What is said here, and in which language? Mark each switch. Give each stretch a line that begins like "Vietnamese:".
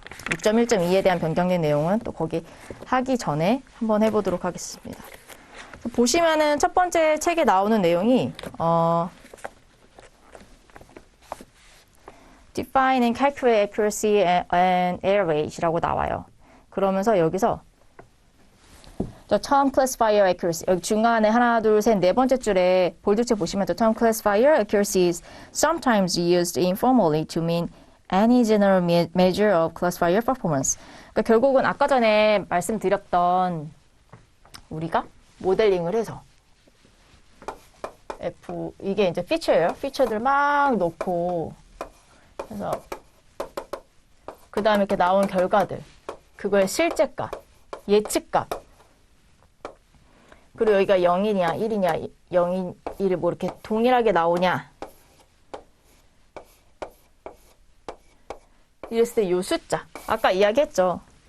Korean: 6.1.2에 대한 변경된 내용은 또 거기 하기 전에 한번 해보도록 하겠습니다. 보시면은 첫 번째 책에 나오는 내용이
English: Define and Calculate Accuracy and Error Rate
Korean: 이라고 나와요. 그러면서 여기서 저
English: term classifier accuracy
Korean: 여기 중간에 하나 둘 셋 네 번째 줄에 볼드체 보시면
English: the term classifier accuracy is sometimes used informally to mean any general measure of classifier performance.
Korean: 그러니까 결국은 아까 전에 말씀드렸던 우리가 모델링을 해서 이게 이제 피처예요. 피처들 막 놓고 그래서 그 다음에 이렇게 나온 결과들 그거의 실제값, 예측값 그리고 여기가 0이냐 1이냐 0이 1이 뭐 이렇게 동일하게 나오냐 이랬을 때 이 숫자 아까 이야기했죠.